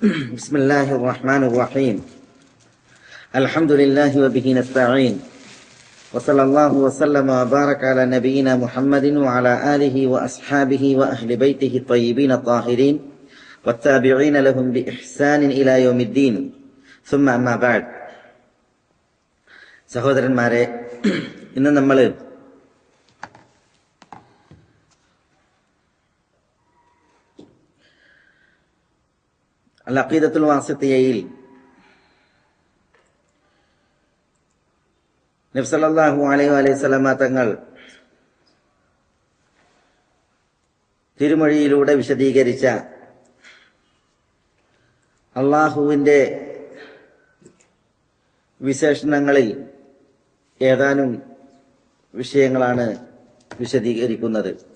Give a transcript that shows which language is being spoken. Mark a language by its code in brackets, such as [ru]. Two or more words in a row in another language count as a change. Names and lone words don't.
[ar] بسم الله الرحمن الرحيم. الحمد لله وبه نستعين. وصلى الله وسلم وبارك على نبينا محمد وعلى آله وأصحابه وأهل بيته الطيبين الطاهرين والتابعين لهم بإحسان إلى يوم الدين. ثم أما بعد. [ml] സഹോദരന്മാരെ, ഇന്ന് നമ്മൾ അൽ-അഖീദത്തുൽ വാസിത്തിയയിൽ നബി [ar] صلى الله عليه وسلم [ml] തങ്ങൾ തിരുമൊഴിയിലൂടെ വിശദീകരിച്ച അള്ളാഹുവിൻ്റെ വിശേഷണങ്ങളിൽ ഏതാനും വിഷയങ്ങളാണ് വിശദീകരിക്കുന്നത്.